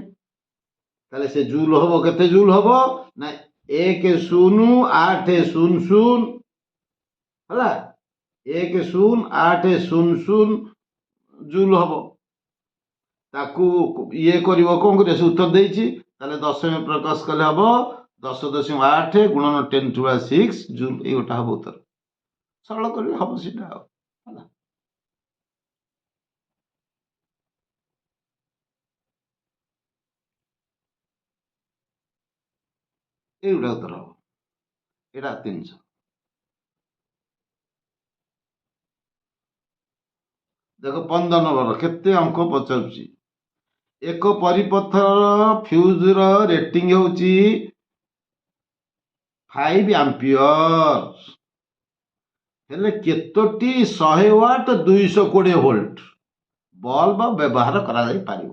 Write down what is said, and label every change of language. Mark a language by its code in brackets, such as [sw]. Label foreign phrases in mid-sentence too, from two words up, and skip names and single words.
[or] ତାହେଲେ ସେ ଜୁଲ ହବ, କେତେ ଜୁଲ ହବ ନା 10800 ହେଲା, 10800 ଜୁଲ ହବ। ତାକୁ ଇଏ କରିବ, କ'ଣ କରିବ, ସେ ଉତ୍ତର ଦେଇଛି। ତାହେଲେ ଦଶମୀ ପ୍ରକାଶ କଲେ ହବ 10.8 ଗୁଣନ 10⁻6 ଜୁଲ, ଏଇଗୋଟା ହବ ଉତ୍ତର। ସରଳ କରିଲେ ହବ ସେଟା ଆଉ, ହେଲା। ଏଇଗୁଡ଼ା ଉତ୍ତର ହବ, ଏଟା 300। ଦେଖ 15 নম্বର, କେତେ ଅଙ୍କ ପଚାରୁଛି। ଏକ ପରିପଥର ଫ୍ୟୁଜର ରେଟିଂ ହେଉଛି 5 ଆମ୍ପିୟର, ହେଲେ କେତୋଟି 100 ୱାଟ 220 [en] volt bulb [or] ବ୍ୟବହାର କରାଯାଇପାରିବ।